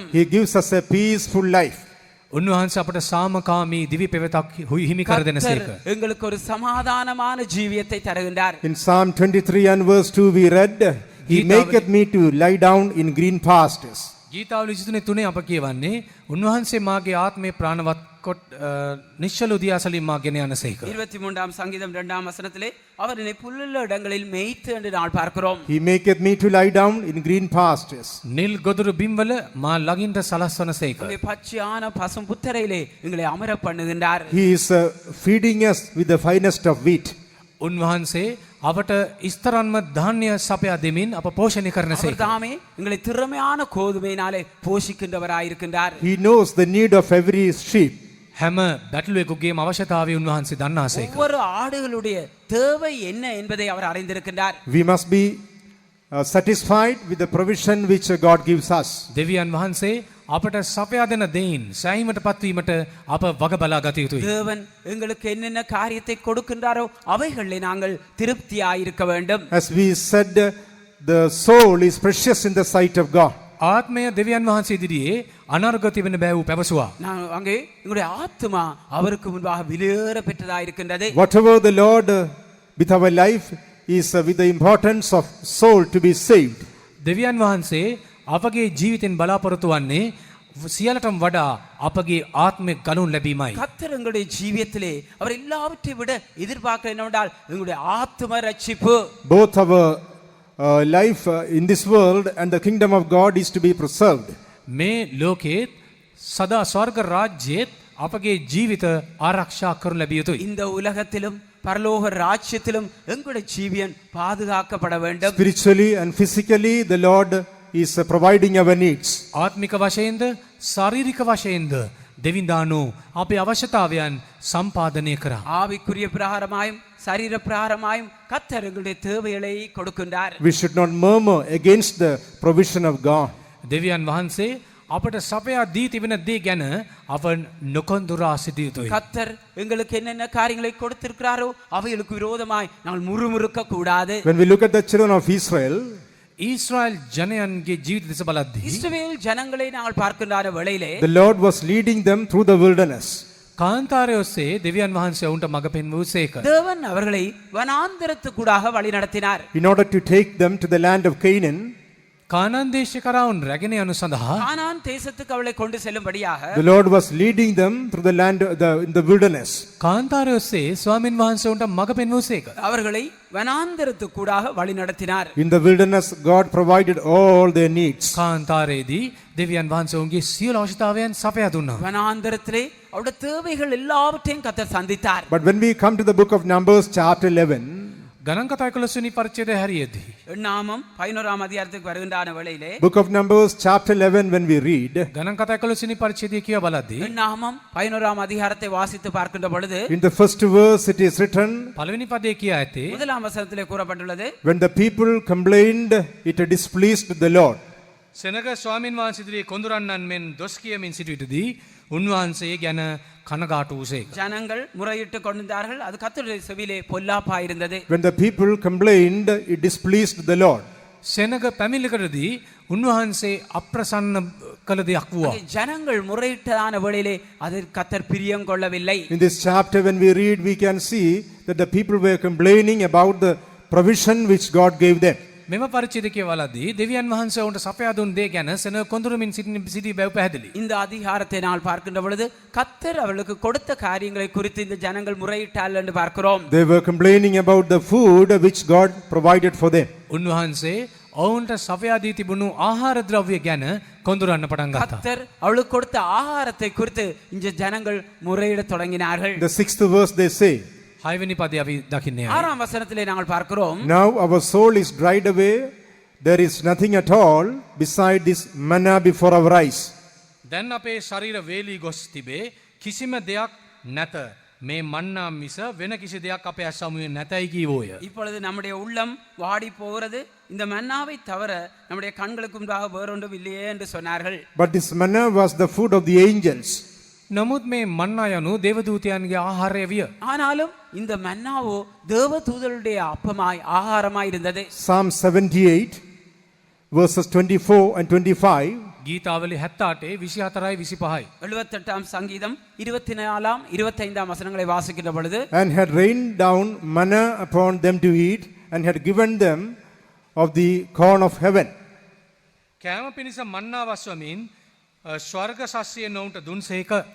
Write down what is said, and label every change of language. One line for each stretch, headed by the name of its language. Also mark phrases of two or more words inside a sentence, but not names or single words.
English: He gives us a peaceful life.
Sinhala: උන්වහන්සේ අපට සාමකාමී දිවි පෙවෙතක් හිමි කර දෙනසේක.
Tamil: கர்த்தர் எங்களுக்கு ஒரு சமாதானமான ஜீவியத்தை தருகின்றார்.
English: In Psalm 23 and verse 2 we read, He maketh me to lie down in green pastures.
Sinhala: ගීතාවල 23 අප කියවන්නේ උන්වහන්සේ මාගේ ආත්මේ ප්‍රාණවත් කොට නිශ්චල දිය අසලින් මා ගෙන යනසේක.
Tamil: 23ஆம் சங்கீதம் 2ஆம் வசனத்திலே அவர் என்னை புல்லுள்ள இடங்களில் மேய்த்து என்று நாள் பார்க்கிறோம்.
English: He maketh me to lie down in green pastures.
Sinhala: නිල් ගොදුරු බිම්වල මා ළඟින්ට සලස්වනසේක.
Tamil: உங்களுடைய பச்சையான பசும் புத்தரையிலே எங்களை அமர பண்ணுகின்றார்.
English: He is feeding us with the finest of wheat.
Sinhala: උන්වහන්සේ අපට ඉස්තරන්ම ධාන්‍ය සපයා දෙමින් අප පෝෂණය කරනසේක.
Tamil: அவர் தாமே எங்களை திறமையான கோதுமையினாலே போஷிக்கின்றவராயிருக்கின்றார்.
English: He knows the need of every sheep.
Sinhala: හැම බැටළුවෙකුගේම අවශ්‍යතාවය උන්වහන්සේ දන්නාසේක.
Tamil: ஒவ்வொரு ஆடுகளுடைய தேவை என்ன என்பதை அவர் அறிந்திருக்கின்றார்.
English: We must be satisfied with the provision which God gives us.
Sinhala: දෙවියන් වහන්සේ අපට සපයා දෙන දෙයින් සෑහීමට පත්වීමට අප වග බලා ගත යුතුයි.
Tamil: தேவன் எங்களுக்கு என்னென்ன காரியத்தை கொடுக்கின்றாரோ அவைகளிலே நாங்கள் திருப்தியாயிருக்க வேண்டும்.
English: As we said, the soul is precious in the sight of God.
Sinhala: ආත්මය දෙවියන් වහන්සේ ඉදිරියේ අනර්ගත වෙන බැව් පැවසුවා.
Tamil: நான் அங்கே எங்களுடைய ஆத்துமா அவருக்கு முன்பாக விலையேற பெற்றதாயிருக்கின்றது.
English: Whatever the Lord with our life is with the importance of soul to be saved.
Sinhala: දෙවියන් වහන්සේ අපගේ ජීවිතෙන් බලාපොරොත්තු වන්නේ සියලටම වඩා අපගේ ආත්මය ගනුන් ලැබීමයි.
Tamil: கர்த்தர் எங்களுடைய ஜீவியத்திலே அவர் எல்லாவற்றையும் விட எதிர்பார்க்கிற என்னவென்றால் எங்களுடைய ஆத்தும ரட்சிப்பு.
English: Both our life in this world and the kingdom of God is to be preserved.
Sinhala: මේ ලෝකෙත් සදා ස්වර්ග රාජ්‍යයේත් අපගේ ජීවිත ආරක්ෂා කරනු ලැබිය යුතුයි.
Tamil: இந்த உலகத்திலும் பரலோக ராஜ்யத்திலும் எங்களுடைய ஜீவியன் பாதுகாக்கப்பட வேண்டும்.
English: Spiritually and physically, the Lord is providing our needs.
Sinhala: ආත්මික වශයෙන්ද ශාරීරික වශයෙන්ද දෙවිඳානෝ අපේ අවශ්‍යතාවයන් සම්පාදනය කරා.
Tamil: ஆவிக்குரிய பிரகாரமாயும் சரீர பிரகாரமாயும் கர்த்தர் எங்களுடைய தேவைகளை கொடுக்கின்றார்.
English: We should not murmur against the provision of God.
Sinhala: දෙවියන් වහන්සේ අපට සපයා දී තිබෙන දේ ගැන අප නොකොන්දුරා සිටිය යුතුයි.
Tamil: கர்த்தர் எங்களுக்கு என்னென்ன காரியங்களை கொடுத்திருக்கிறாரோ அவைகளுக்கு விரோதமாய் நாங்கள் முறுமுறுக்க கூடாது.
English: When we look at the children of Israel,
Sinhala: ඊශ්‍රායල් ජනයන්ගේ ජීවිත දෙස බලද්දී
Tamil: இஸ்ரவேல் ஜனங்களை நாங்கள் பார்க்கின்ற வேளையிலே
English: the Lord was leading them through the wilderness.
Sinhala: කාන්තාරය ඔස්සේ දෙවියන් වහන්සේ ඔවුන්ට මඟ පෙන්වූසේක.
Tamil: தேவன் அவர்களை வனாந்தரத்துக்கூடாக வழி நடத்தினார்.
English: In order to take them to the land of Canaan,
Sinhala: කානාන් දේශ කරා වුන් රැගෙන යනු සඳහා
Tamil: கானான் தேசத்துக்கு அவளை கொண்டு செல்லும்படியாக
English: the Lord was leading them through the land in the wilderness.
Sinhala: කාන්තාරය ඔස්සේ ස්වාමින් වහන්සේ ඔවුන්ට මඟ පෙන්වූසේක.
Tamil: அவர்களை வனாந்தரத்துக்கூடாக வழி நடத்தினார்.
English: In the wilderness, God provided all their needs.
Sinhala: කාන්තාරයේදී දෙවියන් වහන්සේ ඔවුන්ගේ සියලු අවශ්‍යතාවයන් සපයා දුන්නා.
Tamil: வனாந்தரத்திலே அவருடைய தேவைகள் எல்லாவற்றையும் கர்த்தர் சந்தித்தார்.
English: But when we come to the book of Numbers chapter 11,
Sinhala: ගණන් කතා 11 පරිච්ඡේදය හැරියේදී
Tamil: நாமம் 11ஆம் அதிகாரத்துக்கு வருகின்ற வேளையிலே
English: book of Numbers chapter 11 when we read,
Sinhala: ගණන් කතා 11 පරිච්ඡේදය කියව බලද්දී
Tamil: நாமம் 11ஆம் அதிகாரத்தை வாசித்து பார்க்கின்ற பொழுது
English: in the first verse it is written,
Sinhala: පළවෙනි පදයේ කියා ඇත්තේ
Tamil: முதலாம் வசனத்திலே கூறப்பட்டுள்ளது,
English: when the people complained, it displeased the Lord.
Sinhala: සෙනග ස්වාමින් වහන්සේ ඉදිරියේ කොඳුරන්නන් මෙන් දොස් කියමින් සිටිවිටදී උන්වහන්සේ ගැන කනගාටු වූසේක.
Tamil: ஜனங்கள் முறையிட்டு கொண்டிருந்தார்கள். அது கர்த்தருடைய செவியிலே பொல்லாப்பா இருந்தது.
English: When the people complained, it displeased the Lord.
Sinhala: සෙනග පැමිලිකරදී උන්වහන්සේ අප්‍රසන්න කළ දෙයක් වුවා.
Tamil: அங்கே ஜனங்கள் முறையிட்டதான வேளையிலே அதில் கத்தர் பிரியம் கொள்ளவில்லை.
English: In this chapter, when we read, we can see that the people were complaining about the provision which God gave them.
Sinhala: මෙම පරිච්ඡේදය කියවලදී දෙවියන් වහන්සේ ඔවුන්ට සපයා දුන් දේ ගැන සෙනග කොඳුරමින් සිටි බව පැහැදිලි.
Tamil: இந்த அதிகாரத்தை நான் பார்க்கின்ற பொழுது கத்தர் அவர்களுக்கு கொடுத்த காரியங்களை குறித்து இந்த ஜனங்கள் முறையிட்டால் என்று பார்க்கிறோம்.
English: They were complaining about the food which God provided for them.
Sinhala: උන්වහන්සේ ඔවුන්ට සපයා දී තිබුණු ආහාර ද්‍රව්‍ය ගැන කොඳුරන්න පටන් ගත්තා.
Tamil: கத்தர் அவளுக்கு கொடுத்த ஆகாரத்தை குறித்து இந்த ஜனங்கள் முறையிட தொடங்கினார்கள்.
English: The 6th verse they say,
Sinhala: 6 වෙනි පදේ අපි දකින්නේ.
Tamil: ஆறாம் வசனத்திலே நாங்கள் பார்க்கிறோம்,
English: now our soul is dried away, there is nothing at all beside this manna before our eyes.
Sinhala: දැන් අපේ ශරීර වේලී ගොස් තිබේ කිසිම දෙයක් නැත. මේ මන්නා මිස වෙන කිසි දෙයක් අපේ අසමුවේ නැතයි කීවෝය.
Tamil: இப்பொழுது நம்முடைய உள்ளம் வாடி போகிறது, இந்த மன்னாவை தவிர நம்முடைய கண்களுக்கு முன்பாக வேறொன்றும் இல்லையே என்று சொன்னார்கள்.
English: But this manna was the food of the angels.
Sinhala: නමුත් මේ මන්නා යනු දේවදූතයන්ගේ ආහාරය විය.
Tamil: ஆனாலும் இந்த மன்னாவோ தேவதூதருடைய அப்பமாய் ஆகாரமாய் இருந்தது.
English: Psalm 78 verses 24 and 25.
Sinhala: ගීතාවලි 78 24යි 25යි.
Tamil: 78ஆம் சங்கீதம் 24ஆம் 25ஆம் வசனங்களை வாசிக்கின்ற பொழுது,
English: And had rained down manna upon them to eat, and had given them of the corn of heaven.
Sinhala: කෑම පිණිස මන්නා වස්වමින් ස්වර්ග සස්සිය නොවුන්ට දුන්සේක.